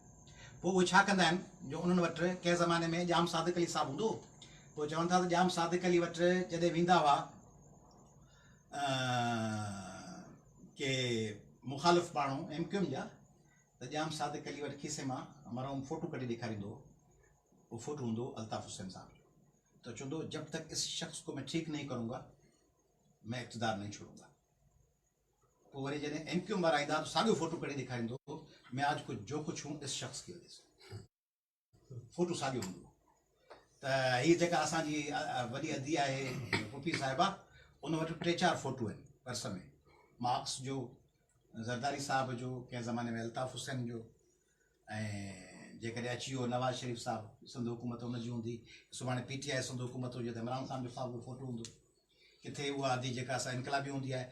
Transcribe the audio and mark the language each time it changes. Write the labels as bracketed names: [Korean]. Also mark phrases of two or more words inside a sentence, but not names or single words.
[Sindhi] पोइ उहे छा कंदा आहिनि, जो उन्हनि वटि कंहिं ज़माने में जाम सादिक अली साहब हूंदो, पोइ चवनि था त जाम सादिक अली वटि जॾहिं वेंदा हुआ के मुखालिफ़ माण्हू MQ जा, त जाम सादिक अली वटि खीसे मां मरहूम फ़ोटो कढी ॾेखारींदो। वो फोटो हूंदो अल्ताफ़ हुसैन साहब जो, तो चवंदो [Urdu] جب تک اس شخص کو میں ٹھیک نہیں کروں گا میں اقتدار نہیں چھوڑوں گا. [Sindhi] पोइ वरी जॾहिं MQ वारा ईंदा त साॻियो फोटो कढी ॾेखारींदो, [Urdu] میں آج کچھ جو کچھ ہوں اس شخص کی وجہ سے, [Sindhi] फोटो साॻियो हूंदो। त हीअ जेका असांजी वॾी अदी आहे पुफी साहिबा, उन वटि 3-4 फ़ोटू आहिनि पर्स में। मार्क्स जो, ज़रदारी साहिब जो, कंहिं ज़माने में अल्ताफ़ हुसैन जो, ऐं जेकॾहिं अची वियो नवाज़ शरीफ़ साहिबु, सिंध हुकूमत हुनजी हूंदी, सुभाणे PTI सिंध हुकूमत हुजे त इमरान ख़ान जो साहिब जो फ़ोटो हूंदो, किथे उहा अदी जेका असां इनकलाबी हूंदी आहे।